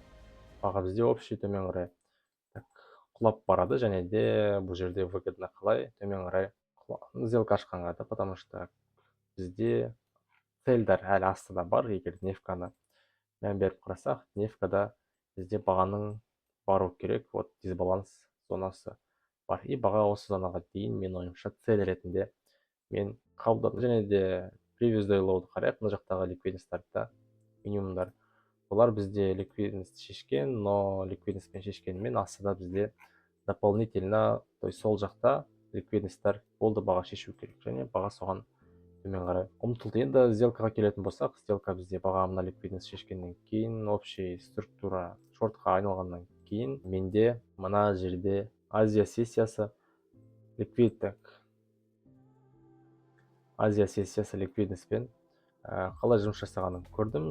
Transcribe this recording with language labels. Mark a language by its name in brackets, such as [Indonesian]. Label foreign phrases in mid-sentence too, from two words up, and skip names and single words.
[Kazakh] Баға бізде общий төмен қарай құлап барады, және де бұл жерде выгодно қалай төмен қарай сделка ашқанға да, [Russian] потому что [Kazakh] бізде цельдар әлі астыда бар. Егер нефканы мән беріп қарасақ, нефкада бізде бағаның бару керек, вот дисбаланс зонасы бар. И баға осы зонаға дейін мен ойымша цель ретінде мен қабылдадым. Және де [English] previous day low'ды [Kazakh] қарайық, мына жақтағы ликвидностьтарда минимумдар. Олар бізде ликвидность шешкен, но ликвидностьпен шешкенімен астыда бізде дополнительно, [Russian] то есть [Kazakh] сол жақта ликвидностьтар болды, баға шешу керек, және баға соған төмен қарай ұмтылды. Енді сделкаға келетін болсақ, сделка бізде баға мына ликвидность шешкеннен кейін, [Russian] общий структура [Kazakh] шортқа айналғаннан кейін, менде мына жерде Азия сессиясы ликвидностьпен қалай жұмыс жасағанын көрдім.